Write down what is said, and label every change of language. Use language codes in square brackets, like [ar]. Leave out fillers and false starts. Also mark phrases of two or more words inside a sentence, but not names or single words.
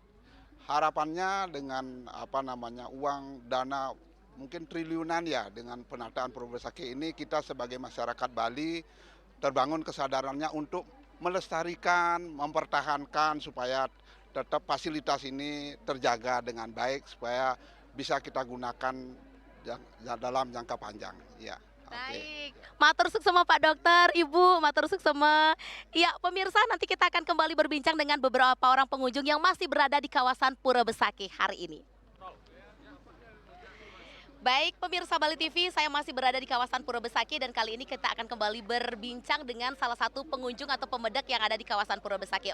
[id] Harapannya dengan uang dana mungkin triliunan ya, dengan penataan Pura Besaki ini kita sebagai masyarakat Bali terbangun kesadarannya untuk melestarikan, mempertahankan supaya tetap fasilitas ini terjaga dengan baik supaya bisa kita gunakan dalam jangka panjang. Ya, oke. Baik, [ban] matur suksema [id] Pak Dokter, Ibu, [ban] matur suksema. [id] Ya, pemirsa, nanti kita akan kembali berbincang dengan beberapa orang pengunjung yang masih berada di kawasan Pura Besaki hari ini. Baik, pemirsa Bali TV, saya masih berada di kawasan Pura Besaki dan kali ini kita akan kembali berbincang dengan salah satu pengunjung atau pemedak yang ada di kawasan Pura Besaki.